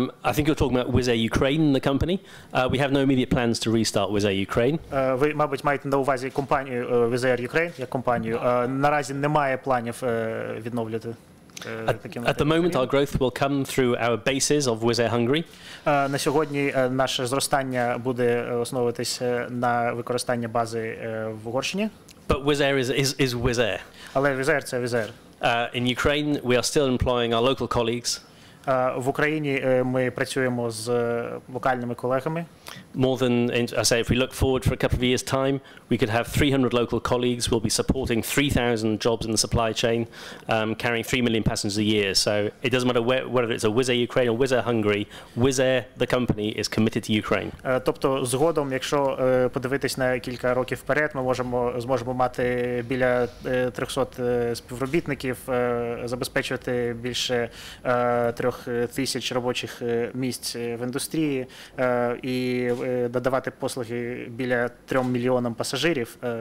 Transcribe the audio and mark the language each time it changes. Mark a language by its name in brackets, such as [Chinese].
[English] I think you're talking about Wizz Air Ukraine, the company. We have no immediate plans to restart Wizz Air Ukraine. [Ukrainian] Ви, мабуть, маєте на увазі компанію Wizz Air Ukraine, як компанію. Наразі немає планів відновлювати. [English] At the moment, our growth will come through our bases of Wizz Air Hungary. [Ukrainian] На сьогодні наше зростання буде основуватися на використанні бази в Угорщині. [English] But Wizz Air is Wizz Air. [Ukrainian] Але Wizz Air – це Wizz Air. [English] In Ukraine, we are still employing our local colleagues. [Ukrainian] В Україні ми працюємо з локальними колегами. [English] More than, I say, if we look forward for a couple of years' time, we could have 300 local colleagues. We'll be supporting 3,000 jobs in the supply chain, carrying 3 million passengers a year. So it doesn't matter whether it's a Wizz Air Ukraine or Wizz Air Hungary, Wizz Air, the company, is committed to Ukraine. [Ukrainian] Тобто, згодом, якщо подивитись на кілька років вперед, ми зможемо мати біля 300 співробітників, забезпечувати більше 3,000 робочих місць в індустрії і додавати послуги біля 3 мільйонам пасажирів.